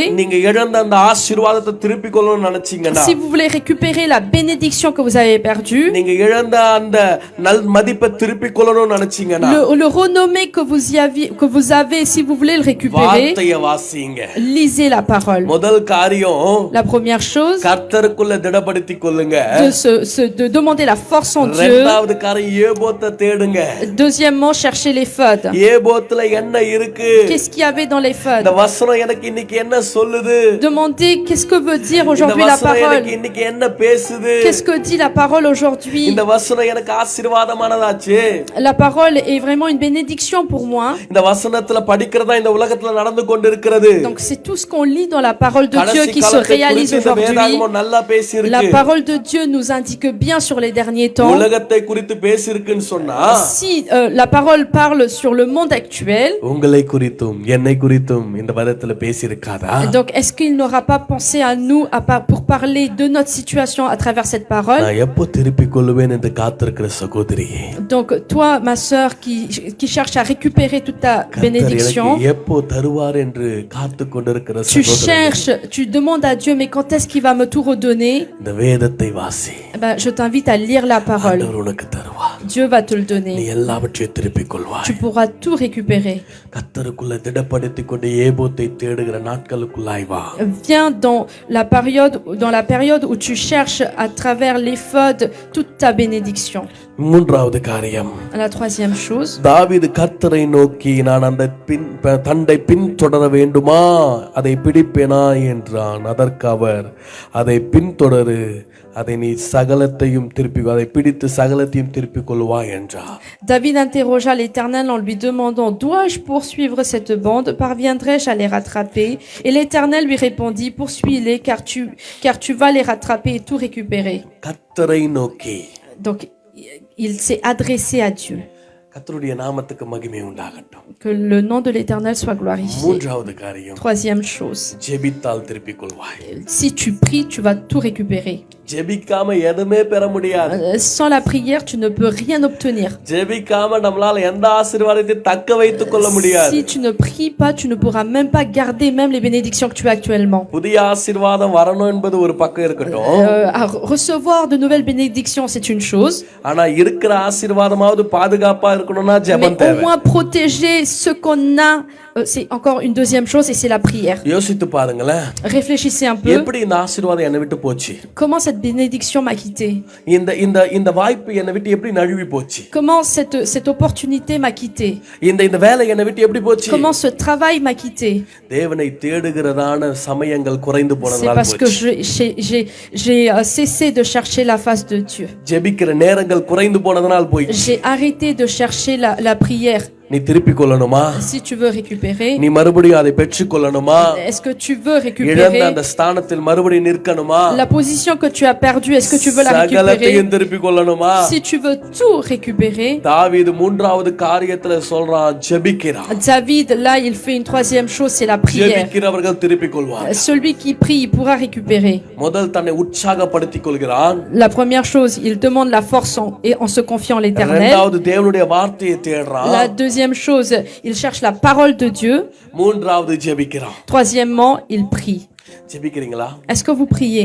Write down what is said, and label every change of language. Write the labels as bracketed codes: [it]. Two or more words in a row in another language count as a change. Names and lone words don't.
[ta] நீங்க இழந்த அந்த ஆசீர்வாதத்தை திருப்பி கொள்ளணும்னு நினைச்சீங்கன்னா, [fr] si vous voulez récupérer la bénédiction que vous avez perdue, [ta] நீங்க இழந்த அந்த நல் மதிப்பை திருப்பி கொள்ளணும்னு நினைச்சீங்கன்னா, [fr] le renommé que vous avez, si vous voulez le récupérer, [ta] வார்த்தையை வாசிங்க. [fr] lisez la parole. [ta] முதல் காரியம், [fr] La première chose, [ta] கர்த்தருக்குள்ள திடப்படுத்திக் கொள்ளுங்க. [fr] de demander la force en Dieu. [ta] இரண்டாவது காரியம், ஏபோத்தை தேடுங்க. [fr] Deuxièmement, chercher l'Éphod. [ta] ஏபோத்துல என்ன இருக்கு? [fr] Qu'est-ce qu'il y avait dans l'Éphod? [ta] இந்த வசனம் எனக்கு இன்னைக்கு என்ன சொல்லுது? [fr] Demandez qu'est-ce que veut dire [ta] இந்த [fr] aujourd'hui la [ta] வசனம் எனக்கு [fr] parole. [ta] இன்னைக்கு என்ன பேசுது? [fr] Qu'est-ce que dit la parole aujourd'hui? [ta] இந்த வசனம் எனக்கு ஆசீர்வாதமானதாச்சு. [fr] La parole est vraiment une bénédiction pour moi. [ta] இந்த வசனத்துல படிக்கிறதா இந்த உலகத்துல நடந்து கொண்டிருக்கிறது. [fr] Donc c'est tout ce qu'on lit dans la parole de Dieu [ta] கடைசி [fr] qui se [ta] காலத்தை [fr] réalise [ta] குறித்து இந்த [fr] aujourd'hui. [ta] வேதாகமம் நல்லா பேசியிருக்கு. [fr] La parole de Dieu nous indique bien sur les derniers temps. [ta] உலகத்தை குறித்து பேசியிருக்குன்னு சொன்னா, [fr] Si la parole parle sur le monde actuel, [ta] உங்களை குறித்தும் என்னை குறித்தும் இந்த வேதத்துல பேசியிருக்காதா? [fr] donc est-ce qu'il n'aura pas pensé à nous pour parler de notre situation à travers cette parole? [ta] நான் எப்போ திருப்பிக் கொள்ளுவேன் என்று காத்திருக்கிற சகோதரியே, [fr] Donc toi, ma sœur, qui cherche à récupérer toute ta [ta] கர்த்தர் [fr] bénédiction, [ta] எனக்கு எப்போ தருவார் என்று காத்து கொண்டிருக்கிற [fr] tu [ta] சகோதரனே, [fr] cherches, tu demandes à Dieu, mais quand est-ce qu'il va me tout redonner? [ta] இந்த வேதத்தை வாசி. [fr] Eh ben, je t'invite à lire la parole. [ta] ஆண்டவர் உனக்கு தருவார். [fr] Dieu va te le [ta] நீ [fr] donner. [ta] எல்லாவற்றையும் திருப்பிக் கொள்வாய். [fr] Tu pourras tout récupérer. [ta] கர்த்தருக்குள்ள திடப்படுத்திக் கொண்டு ஏபோத்தை தேடுகிற நாட்களுக்குள்ளாய் வா. [fr] Viens dans la période où tu cherches à travers l'éphod toute ta bénédiction. [ta] மூன்றாவது காரியம், [fr] La troisième chose, [ta] தாவீது கர்த்தரை நோக்கி, நான் அந்த தண்டை பின்தொடர வேண்டுமா, அதை பிடிப்பேனா என்றான். அதற்கு அவர், அதை பின்தொடரு, அதை நீ சகலத்தையும் திருப்பி, அதை பிடித்து சகலத்தையும் திருப்பிக் கொள்வாய் என்றார். [fr] David interrogea l'Éternel en lui demandant, dois-je poursuivre cette bande? Parviendrai-je à les rattraper? Et l'Éternel lui répondit, poursuis-les, car tu vas les rattraper et tout récupérer. [ta] கர்த்தரை நோக்கி. [fr] Donc, il s'est adressé à Dieu. [ta] கர்த்தருடைய நாமத்துக்கு மகிமை உண்டாகட்டும். [fr] Que le nom de l'Éternel soit glorifié. [ta] மூன்றாவது காரியம், [fr] Troisième chose, [ta] ஜெபித்தால் திருப்பிக் கொள்வாய். [fr] si tu pries, tu vas tout récupérer. [ta] ஜெபிக்காம எதுமே பெற முடியாது. [fr] Sans la prière, tu ne peux rien obtenir. [ta] ஜெபிக்காம நம்மளால எந்த ஆசீர்வாதத்தையும் தக்க வைத்துக் கொள்ள முடியாது. [fr] Si tu ne pries pas, tu ne pourras même pas garder même les bénédictions que tu as actuellement. [ta] புதிய ஆசீர்வாதம் வரணும் என்பது ஒரு பக்கம் இருக்கட்டும். [fr] À recevoir de nouvelles bénédictions, c'est une chose. [ta] ஆனா இருக்கிற ஆசீர்வாதமாவது பாதுகாப்பா இருக்கணும்னா [fr] Mais [ta] ஜெபம் [fr] au [ta] தேவை. [fr] moins protéger ce qu'on a, c'est encore une deuxième chose et c'est la prière. [ta] யோசித்து பாருங்களேன், [fr] Réfléchissez un peu. [ta] எப்படி இந்த ஆசீர்வாதம் என்னை விட்டு போச்சு? [fr] Comment cette bénédiction m'a quitté? [ta] இந்த இந்த இந்த வாய்ப்பு என்னை விட்டு எப்படி நழுவி போச்சு? [fr] Comment cette opportunité m'a quitté? [ta] இந்த இந்த வேலை என்னை விட்டு எப்படி போச்சு? [fr] Comment ce travail m'a quitté? [ta] தேவனை தேடுகிறதான சமயங்கள் குறைந்து [fr] C'est [ta] போனதால் [fr] parce que [ta] போச்சு. [fr] j'ai cessé de chercher la face de Dieu. [ta] ஜெபிக்கிற நேரங்கள் குறைந்து போனதனால் போயிடுச்சு. [fr] J'ai arrêté de chercher la prière. [ta] நீ திருப்பிக் கொள்ளணுமா? [fr] Si tu veux récupérer, [ta] நீ மறுபடியும் அதை பெற்றுக் கொள்ளணுமா? [fr] est-ce que tu veux [ta] இழந்த [fr] récupérer [ta] அந்த ஸ்தானத்தில் மறுபடியும் நிற்கணுமா? [fr] la position que tu as perdue? Est-ce que tu veux la récupérer? [ta] சகலத்தையும் திருப்பிக் கொள்ளணுமா? [fr] Si tu veux tout récupérer, [ta] தாவீது மூன்றாவது காரியத்துல சொல்றான், ஜெபிக்கிறான். [fr] David, là, il fait une troisième chose, c'est la prière. [ta] ஜெபிக்கிறவர்கள் திருப்பிக் கொள்வார். [fr] Celui qui prie, il pourra récupérer. [ta] முதல் தன்னை உற்சாகப்படுத்திக் கொள்கிறான். [fr] La première chose, il demande la force en se confiant en l'Éternel. [ta] இரண்டாவது தேவனுடைய வார்த்தையை தேடுறான். [fr] La deuxième chose, il cherche la parole de Dieu. [ta] மூன்றாவது ஜெபிக்கிறான். [fr] Troisièmement, il prie. [ta] ஜெபிக்கிறீங்களா? [fr] Est-ce que vous priez?